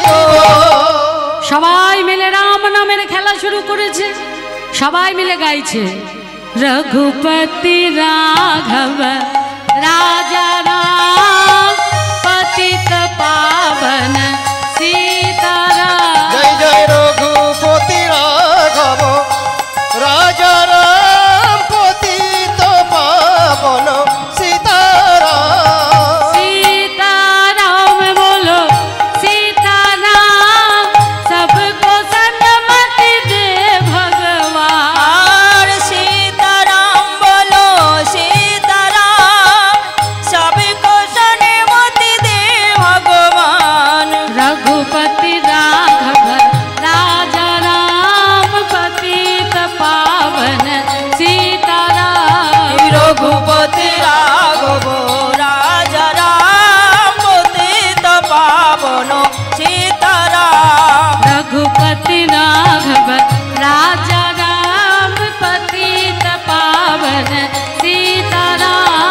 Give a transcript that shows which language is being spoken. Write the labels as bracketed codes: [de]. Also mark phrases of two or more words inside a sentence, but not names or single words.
[bn] সবাই মিলে রাম নামের খেলা শুরু করেছে, সবাই মিলে গাইছে [hi] रघुपति राघव राजा राम पतित पावन सीताराम। जय जय रघुपति राघव राजा राम पतित पावन सीताराम। सीताराम बोलो सीताराम, सबको सन्मति दे भगवान। और सीताराम बोलो सीताराम, सबको सन्मति दे भगवान। रघुपति राघव राजा राम पतित पावन सीताराम। रघुपति राघव राजा राम पतित पावन सीताराम। रघुपति राघव राजा राम पतित पावन सीताराम।